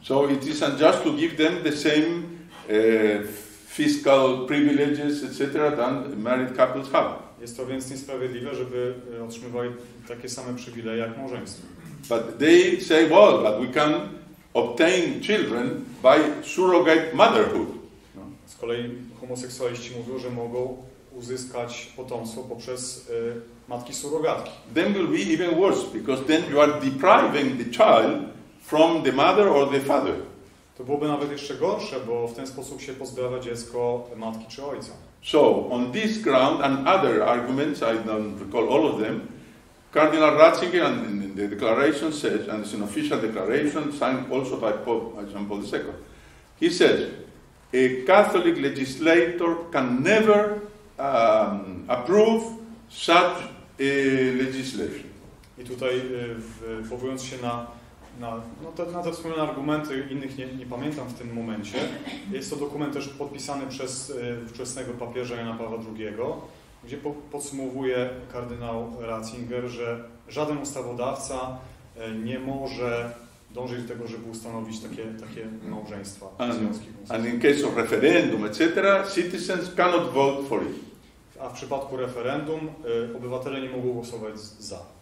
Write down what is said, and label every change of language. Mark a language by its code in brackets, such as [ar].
[en] So it is unjust to give them the same fiscal privileges, etc., than married couples have. [pl] Jest to więc niesprawiedliwe, żeby otrzymywali takie same przywileje jak małżeństwo. [en] But they say, well, but we can obtain children by surrogate motherhood. No. [pl] Z kolei homoseksualiści mówią, że mogą uzyskać potomstwo poprzez matki surogatki. [en] Then will be even worse, because then you are depriving the child from the mother or the father. [pl] To byłoby nawet jeszcze gorsze, bo w ten sposób się pozbawia dziecko matki czy ojca. [en] So, on this ground and other arguments, I don't recall all of them, Cardinal Ratzinger in the declaration says, and it's an official declaration signed also by Pope John Paul II, he says, a Catholic legislator can never approve such a legislation. [pl] I tutaj powołując się na te wspomniane argumenty, innych nie pamiętam w tym momencie, jest to dokument też podpisany przez ówczesnego papieża Jana Pawła II, gdzie podsumowuje kardynał Ratzinger, że żaden ustawodawca nie może dążyć do tego, żeby ustanowić takie małżeństwa, związki. [en] And in case of referendum, etc., citizens cannot vote for it. [pl] A w przypadku referendum obywatele nie mogą głosować za.